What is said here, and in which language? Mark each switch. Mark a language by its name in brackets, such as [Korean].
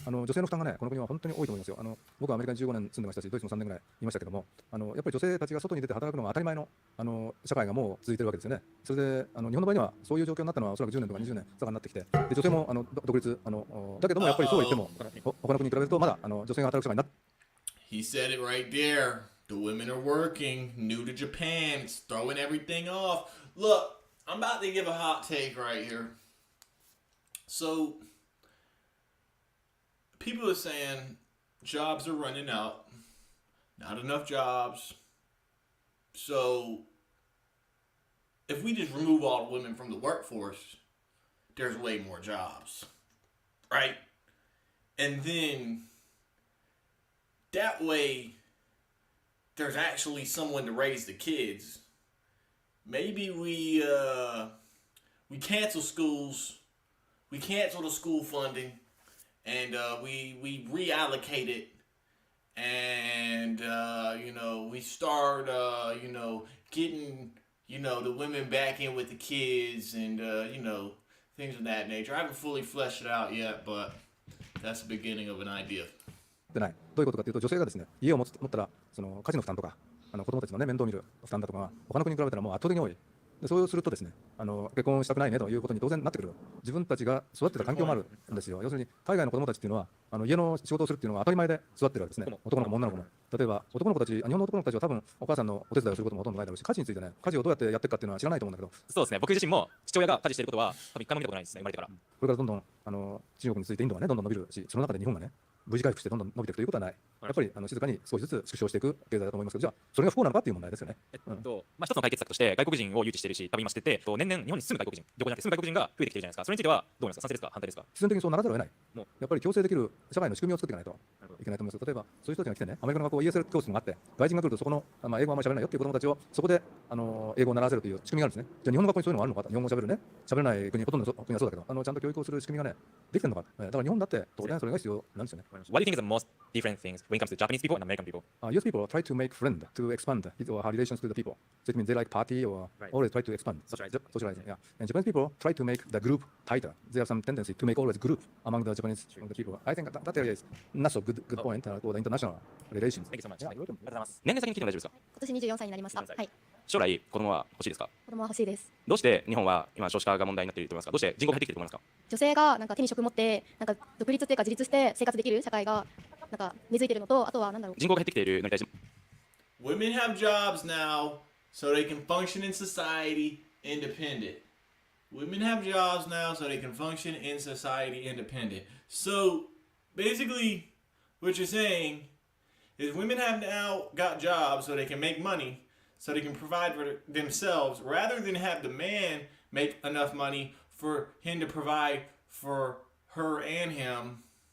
[Japanese] 女性の負担がね、この国は本当に多いと思いますよ。僕はアメリカに15年住んでましたし、ドイツも3年ぐらいいましたけども、やっぱり女性たちが外に出て働くのが当たり前の社会がもう続いてるわけですよね。それで日本の場合にはそういう状況になったのはおそらく10年とか20年差がなってきて、で女性も独立だけどもやっぱりそうは言っても他の国に比べるとまだ女性が働く社会になって。 [English] He said it right there. The women are working. New to Japan. It's throwing everything off. Look, I'm about to give a hot take right here. So, people are saying jobs are running out. Not enough jobs. So, if we just remove all the women from the workforce, there's way more jobs. Right? And then, that way, there's actually someone to raise the kids. Maybe we cancel schools, we cancel the school funding, and we reallocate it, and we start getting the women back in with the kids, and things of that nature. I haven't fully fleshed it out yet, but that's the beginning of an idea. [Japanese] でない。どういうことかというと、女性がですね、家を持ったらその家事の負担とか子供たちのね面倒を見る負担だとかが他の国に比べたらもう圧倒的に多い。でそうするとですね、結婚したくないねということに当然なってくる。自分たちが育ってた環境もあるんですよ。要するに海外の子供たちっていうのは家の仕事をするっていうのが当たり前で育ってるわけですね。男の子も女の子も。例えば男の子たち、日本の男の子たちは多分お母さんのお手伝いをすることもほとんどないだろうし、家事についてね、家事をどうやってやっていくかっていうのは知らないと思うんだけど、そうですね。僕自身も父親が家事していることは多分一回も見たことないですね、生まれてから。これからどんどん中国についてインドがねどんどん伸びるし、その中で日本がねV字回復してどんどん伸びていくということはない。やっぱり静かに少しずつ縮小していく経済だと思いますけど、じゃあそれが不幸なのかっていう問題ですよね。一つの解決策として外国人を誘致しているし、多分今してて、年々日本に住む外国人、旅行じゃなくて住む外国人が増えてきてるじゃないですか。それについてはどう思いますか。賛成ですか、反対ですか。必然的にそうならざるを得ない。もうやっぱり強制できる社会の仕組みを作っていかないといけないと思います。例えばそういう人たちが来てね、アメリカの学校 ESL 教室があって、外人が来るとそこの、英語はあんまり喋れないよっていう子供たちをそこで英語を習わせるという仕組みがあるんですね。じゃあ日本の学校にそういうのがあるのかと。日本語喋るね、喋れない国ほとんどの国はそうだけど、ちゃんと教育をする仕組みがねできてるのか。だから日本だって当然それが必要なんですよね。 [English] What do you think is the most different things when it comes to Japanese people and American people? US people try to make friend to expand his or her relations with the people. So it means they like party or always try to expand. Socializing, yeah. And Japanese people try to make the group tighter. There are some tendency to make always group among the Japanese people. I think that area is not so good point for the international relations. Thank you so much. Yeah, you're welcome. [Japanese] 年齢先に聞いても大丈夫ですか？今年24歳になりました。 24歳はい。将来子供は欲しいですか？子供は欲しいです。どうして日本は今少子化が問題になっていると思いますか？どうして人口が減ってきていると思いますか？女性がなんか手に職持ってなんか独立というか自立して生活できる社会がなんか根付いているのと、あとはなんだろう。人口が減ってきているのに対して [English] Women have jobs now so they can function in society independent. Women have jobs now so they can function in society independent. So basically, what you're saying is women have now got jobs so they can make money, so they can provide for themselves, rather than have the man make enough money for him to provide for her and him.